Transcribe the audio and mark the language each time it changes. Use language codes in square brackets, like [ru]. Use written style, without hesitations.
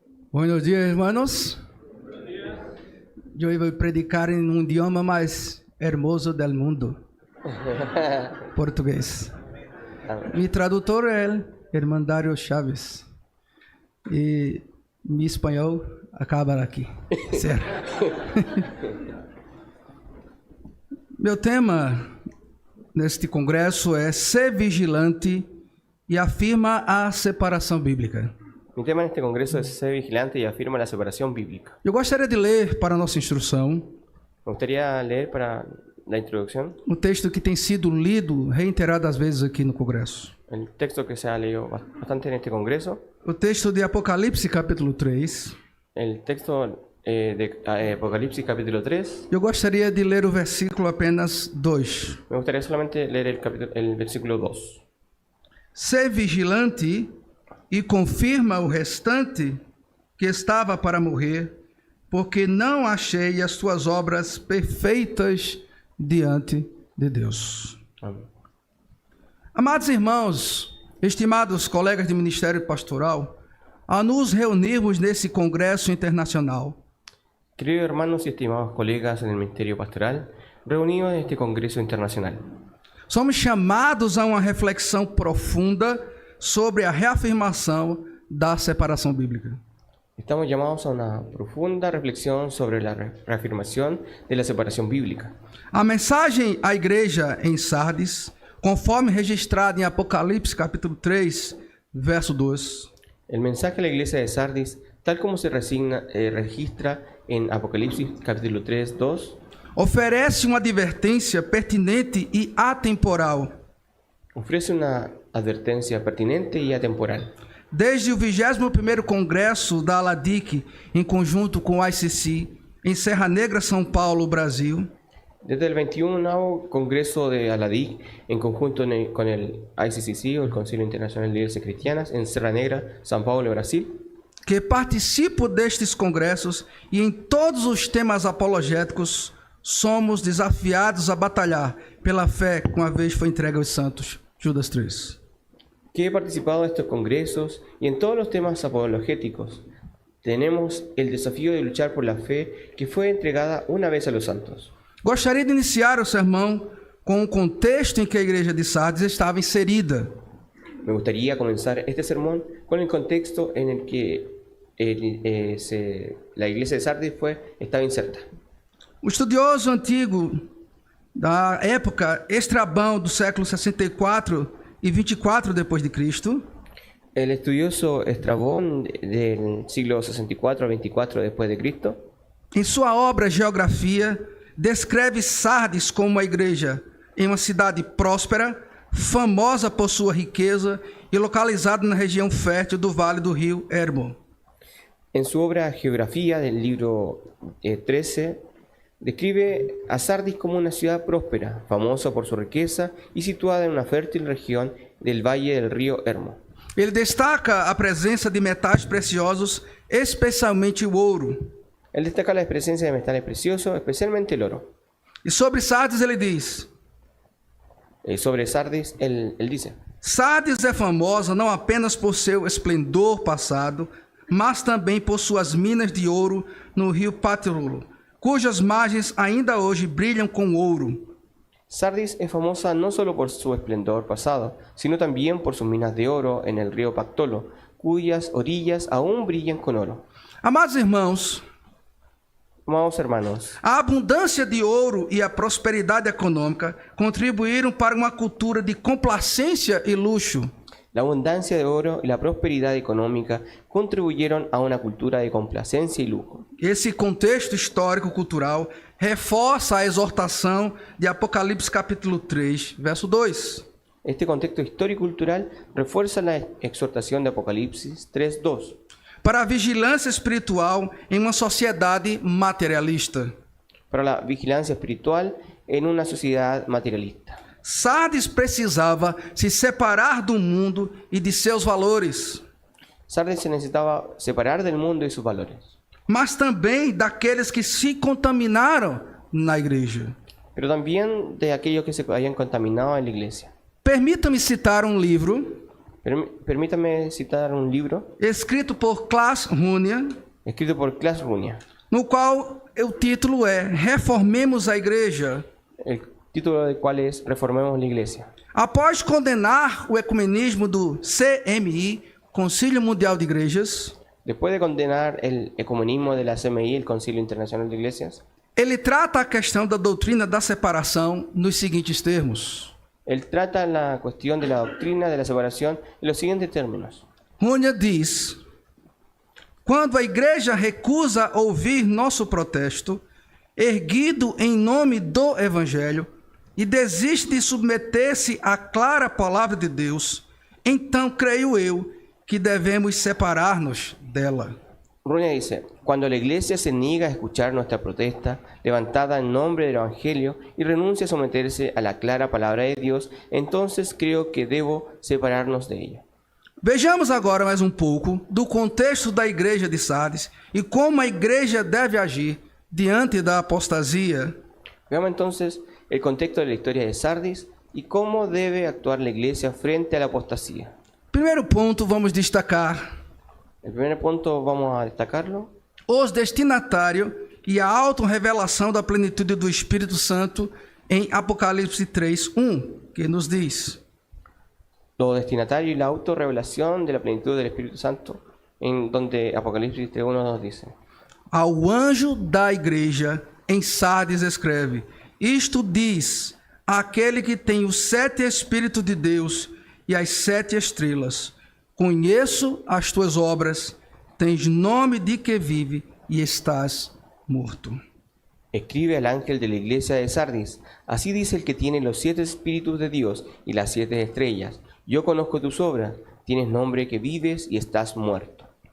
[es] Buenos días, hermanos. Yo voy a predicar en un idioma más hermoso del mundo. Portugués. [pt] Mi tradutor é el Hermandario Chaves. E mi espanhol acaba aqui. Certo? Meu tema neste congresso é ser vigilante e afirma a separação bíblica. [es] Mi tema en este congreso es ser vigilante y afirma la separación bíblica. [pt] Eu gostaria de ler para nossa instrução [es] Me gustaría leer para la introducción [pt] um texto que tem sido lido reiteradas vezes aqui no congresso. [es] el texto que se ha leído bastante en este congreso, [pt] O texto de Apocalipse, capítulo 3. [es] el texto de Apocalipsis capítulo 3. [pt] Eu gostaria de ler o versículo apenas 2. [es] Me gustaría solamente leer el versículo 2. [pt] Ser vigilante e confirma o restante que estava para morrer, porque não achei as tuas obras perfeitas diante de Deus. [es] Amén. [pt] Amados irmãos, estimados colegas de ministério pastoral, a nos reunirmos nesse congresso internacional, [es] Queridos hermanos y estimados colegas en el Ministerio Pastoral, reunidos en este Congreso Internacional, [pt] somos chamados a uma reflexão profunda sobre a reafirmação da separação bíblica. [es] estamos llamados a una profunda reflexión sobre la reafirmación de la separación bíblica. [pt] A mensagem à igreja em Sardes, conforme registrado em Apocalipse capítulo 3, verso 2, [es] El mensaje a la iglesia de Sardis, tal como se registra en Apocalipsis capítulo 3, 2, [pt] oferece uma advertência pertinente e atemporal. [es] ofrece una advertencia pertinente y atemporal. [pt] Desde o 21º Congresso da ALADIC, em conjunto com o ICC, em Serra Negra, São Paulo, Brasil, [es] Desde el 21º Congreso de Aladic, en conjunto con el ICCC, o el Concilio Internacional de Iglesias Cristianas, en Serra Negra, São Paulo, Brasil, [pt] que participo destes congressos e em todos os temas apologéticos, somos desafiados a batalhar pela fé que uma vez foi entregue aos santos. Judas 3. [es] que he participado de estos congresos y en todos los temas apologéticos. Tenemos el desafío de luchar por la fe que fue entregada una vez a los santos. [pt] Gostaria de iniciar o sermão com o contexto em que a igreja de Sardes estava inserida. [es] Me gustaría comenzar este sermón con el contexto en el que la iglesia de Sardis estaba inserta. [pt] O estudioso antigo da época, Estrabão, do século 64 e 24 depois de Cristo, [es] El estudioso Estrabón del siglo 64 a 24 después de Cristo, [pt] em sua obra Geografia, descreve Sardes como uma igreja em uma cidade próspera, famosa por sua riqueza e localizada na região fértil do vale do rio Hermon. [es] en su obra Geografía del libro 13, describe a Sardis como una ciudad próspera, famosa por su riqueza y situada en una fértil región del valle del río Hermo. [pt] Ele destaca a presença de metais preciosos, especialmente o ouro. [es] Él destaca la presencia de metales preciosos, especialmente el oro. [pt] E sobre Sardes ele diz: [es] Sobre Sardis, él dice: [pt] Sardes é famosa não apenas por seu esplendor passado, mas também por suas minas de ouro no rio Patrolo, cujas margens ainda hoje brilham com ouro. [es] Sardis es famosa no solo por su esplendor pasado, sino también por sus minas de oro en el río Pactolo, cuyas orillas aún brillan con oro. [pt] Amados irmãos, [es] Amados hermanos, [pt] a abundância de ouro e a prosperidade econômica contribuíram para uma cultura de complacência e luxo. [es] la abundancia de oro y la prosperidad económica contribuyeron a una cultura de complacencia y lujo. [pt] Esse contexto histórico-cultural reforça a exortação de Apocalipse capítulo 3, verso 2. [es] Este contexto histórico y cultural refuerza la exhortación de Apocalipsis 3:2 [pt] Para a vigilância espiritual em uma sociedade materialista. [es] para la vigilancia espiritual en una sociedad materialista. [pt] Sardes precisava se separar do mundo e de seus valores, [es] Sardis se necesitaba separar del mundo y sus valores, [pt] mas também daqueles que se contaminaram na igreja. [es] pero también de aquellos que se habían contaminado en la iglesia. [pt] Permita-me citar um livro [es] Permítame citar un libro [pt] escrito por Klaas Runia, [es] escrito por Klaas Runia. [pt] no qual o título é Reformemos a Igreja. [es] El título del cual es Reformemos la Iglesia. [pt] Após condenar o ecumenismo do CMI, Concílio Mundial de Igrejas, [es] Después de condenar el ecumenismo de la CMI, el Concilio Internacional de Iglesias, [pt] ele trata a questão da doutrina da separação nos seguintes termos. [es] él trata la cuestión de la doctrina de la separación en los siguientes términos. [pt] Runia diz: quando a igreja recusa ouvir nosso protesto, erguido em nome do Evangelho, e desiste de submeter-se à clara palavra de Deus, então creio eu que devemos separar-nos dela. [es] Runia dice, cuando la Iglesia se niega a escuchar nuestra protesta, levantada en nombre del Evangelio, y renuncia a someterse a la clara palabra de Dios, entonces creo que debo separarnos de ella. [pt] Vejamos agora mais um pouco do contexto da igreja de Sardes e como a igreja deve agir diante da apostasia. [es] Veamos entonces el contexto de la historia de Sardis y cómo debe actuar la Iglesia frente a la apostasía. [pt] Primeiro ponto, vamos destacar [es] El primer punto vamos a destacarlo. [pt] os destinatários e a autorrevelação da plenitude do Espírito Santo em Apocalipse 3:1, que nos diz: [es] Los destinatarios y la autorrevelación de la plenitud del Espíritu Santo, en donde Apocalipsis 3:1 nos dice: [pt] ao anjo da igreja em Sardes escreve: isto diz aquele que tem os 7 Espíritos de Deus e as 7 estrelas. Conheço as tuas obras, tens nome de que vive e estás morto. [es] Escribe al ángel de la iglesia de Sardis: así dice el que tiene los 7 Espíritus de Dios y las 7 estrellas. Yo conozco tus obras, tienes nombre que vives y estás muerto.